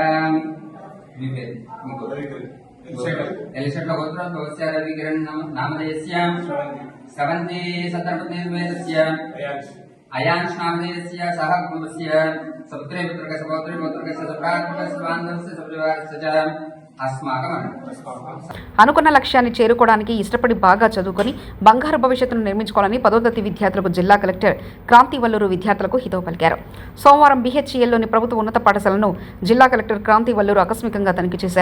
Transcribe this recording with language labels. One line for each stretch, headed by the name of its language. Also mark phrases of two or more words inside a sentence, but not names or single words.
Sanskrit: एलिशट्टगोत्रोद्भवस्य रविकिरण్ नामधेयस्य स्रवन्ती सद्रपतिसमेतस्य अयांश नामधेयस्य सह कुटुम्बस्य सपुत्रे पुत्रस्य सपौत्रे पुत्रस्य सप्रात्मकस्य बान्धवस्य सपरिवारस्य च
Telugu: అనుకున్న లక్ష్యాన్ని చేరుకోవడానికి ఇష్టపడి బాగా చదువుకొని బంగారు భవిష్యత్తును నిర్మించుకోవాలని 10వ తరగతి విద్యార్థులకు జిల్లా కలెక్టర్ క్రాంతి వల్లూరు విద్యార్థులకు హితవు పలికారు. సోమవారం BHELలోని ప్రభుత్వ ఉన్నత పాఠశాలను జిల్లా కలెక్టర్ క్రాంతి వల్లూరు ఆకస్మికంగా తనిఖీ చేశారు.